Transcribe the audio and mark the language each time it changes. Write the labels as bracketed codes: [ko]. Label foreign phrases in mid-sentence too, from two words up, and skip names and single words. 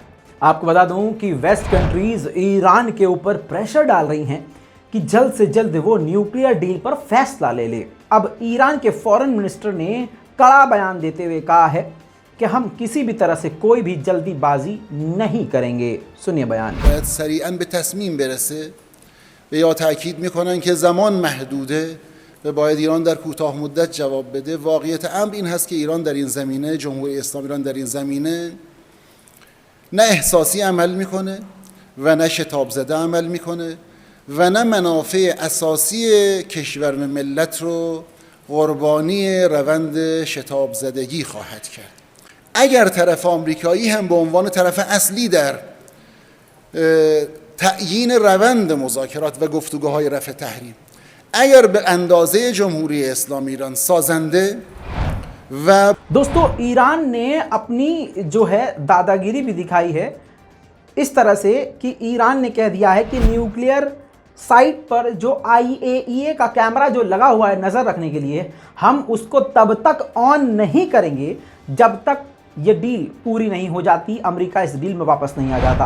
[hi] आपको बता दूं कि [en] West countries [hi] ईरान के ऊपर प्रेशर डाल रही हैं कि जल्द से जल्द वो [en] nuclear deal [hi] पर फैसला ले ले। अब ईरान के [en] foreign minister [hi] ने कड़ा बयान देते हुए कहा है कि हम किसी भी तरह से कोई भी जल्दीबाजी नहीं करेंगे। सुनिए बयान। [fa] सरीअन به تصمیم برسه و یا تاکید میکنن که زمان محدوده و باید ایران در کوتاه مدت جواب بده. واقعیت امر این هست که ایران در این زمینه، جمهوری اسلامی ایران در این زمینه نه احساسی عمل میکنه و نه شتاب زده عمل میکنه و نه منافع اساسی کشور و ملت رو قربانی روند شتاب زدگی خواهد کرد. اگر طرف آمریکایی هم به عنوان طرف اصلی در تعیین روند مذاکرات و گفتگوهای رفع تحریم اگر به اندازه جمهوری اسلامی ایران سازنده و [hi] दोस्तों ईरान ने अपनी जो है दादागिरी भी दिखाई है इस तरह से कि ईरान ने कह दिया है कि [en] nuclear site [hi] पर जो IAEA का कैमरा जो लगा हुआ है नज़र रखने के लिए, हम उसको तब तक ऑन नहीं करेंगे जब तक ये डील पूरी नहीं हो जाती, अमेरिका इस डील में वापस नहीं आ जाता।